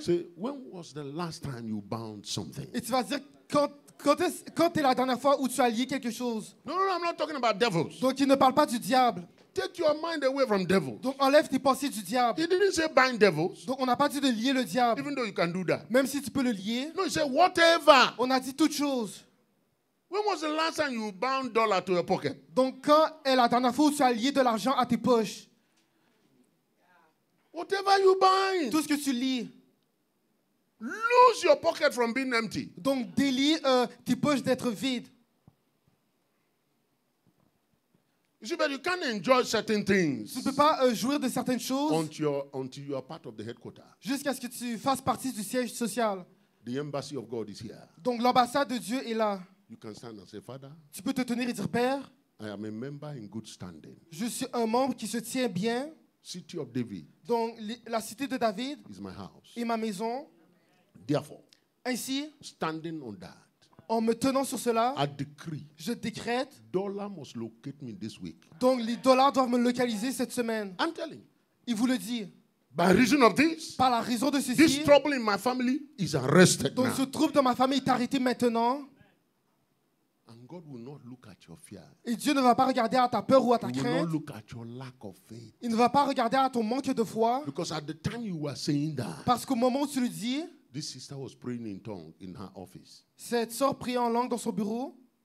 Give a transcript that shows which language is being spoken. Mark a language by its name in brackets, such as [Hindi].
[English] Say, when was the last time you bound something? [French] et tu vas dire quand est la dernière fois où tu as lié quelque chose. [English] No, I'm not talking about devils. [French] Donc il ne parle pas du diable. [English] Take your mind away from devils. [French] Donc enlève tes pensées du diable. [English] He didn't say bind devils, [French] Donc on n'a pas dit de lier le diable. [English] even though you can do that. [French] Même si tu peux le lier, [English] No, he said whatever. [French] on a dit toute chose. [English] When was the last time you bound dollar to your pocket? [French] Donc quand est la dernière fois où tu as lié de l'argent à tes poches? [English] Whatever you bind, [French] Tout ce que tu lis. [English] lose your pocket from being empty. [French] Donc délie tes poches d'être vides. [English] You see, but you can't enjoy certain things [French] Tu ne peux pas jouir de certaines choses [English] until you are part of the headquarters. [French] jusqu'à ce que tu fasses partie du siège social. [English] The embassy of God is here. [French] Donc l'ambassade de Dieu est là. [English] You can stand and say, Father, [French] Tu peux te tenir et dire, Père, [English] I am a member in good standing. [French] je suis un membre qui se tient bien. [English] city of David [French] Donc, la cité de David [English] is my house. [French] est ma maison. [English] Therefore, [French] Ainsi, [English] standing on that, [French] en me tenant sur cela, [English] I decree [French] je décrète. [English] dollar must locate me this week. [French] Donc, les dollars doivent me localiser cette semaine. [English] I'm telling you. [French] Il vous le dit. [English] By reason of this, [French] Par la raison de [English] this [French] ceci, [English] trouble in my family is arrested [French] donc [English] now. [French] ce trouble dans ma famille est arrêté maintenant. [English] And God will not look at your fear. [French] Et Dieu ne va pas regarder à ta peur ou à ta [English] He will [French] crainte. [English] not look at your lack of faith. [French] Il ne va pas regarder à ton manque de foi. [English] Because at the time you were saying that, [French] Parce qu'au moment où tu le dis, [English] this sister was praying in tongue in her office. [French] cette sœur priait en langue dans son bureau.